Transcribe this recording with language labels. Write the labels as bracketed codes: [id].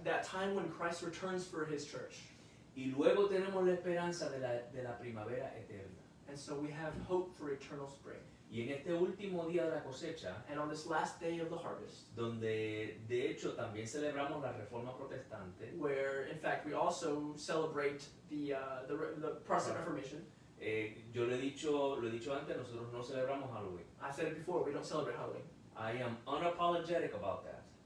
[en] That time when Christ returns for His church. [es] Y luego tenemos la esperanza de la primavera eterna. [en] And so we have hope for eternal spring. [es] Y en este último día de la cosecha, [en] And on this last day of the harvest, [es] donde de hecho también celebramos la reforma protestante, [en] where in fact we also celebrate the Protestant Reformation. [es] yo lo he dicho antes, nosotros no celebramos Halloween. [en] I said it before, we don't celebrate Halloween. I am unapologetic about that.